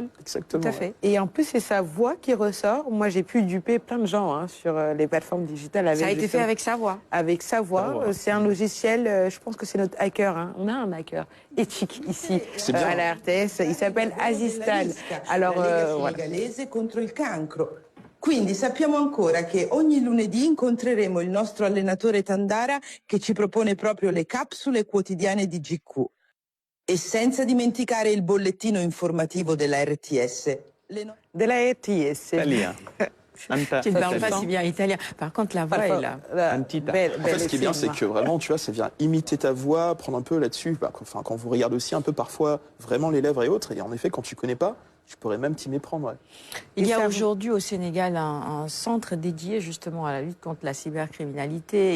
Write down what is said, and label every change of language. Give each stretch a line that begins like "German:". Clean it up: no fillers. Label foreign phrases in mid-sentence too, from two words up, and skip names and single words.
French: Exactement. Tout à fait. Et en plus, c'est sa voix qui ressort. Moi, j'ai pu duper plein de gens sur les plateformes digitales. Ça a été fait avec sa voix. Avec sa voix. C'est un logiciel, je pense que c'est notre hacker. On a un hacker éthique ici à la RTS. Il s'appelle Azistal. Alors,
Italian: senegalese contro il cancro. Quindi sappiamo ancora che ogni lunedì incontreremo il nostro allenatore Tandara che ci propone proprio le capsule quotidiane di GQ. E senza dimenticare il bollettino informativo della RTS. Della RTS.
French: Tu ne parles pas si bien italien. Par contre, la voix est là. En fait, ce qui est bien, c'est que vraiment, tu vois, ça vient imiter ta voix, prendre un peu là-dessus. Enfin, quand vous regardez aussi un peu parfois vraiment les lèvres et autres, et en effet, quand tu connais pas, tu pourrais même t'y méprendre. Ouais. Il y a aujourd'hui au Sénégal un centre dédié justement à la lutte contre la cybercriminalité.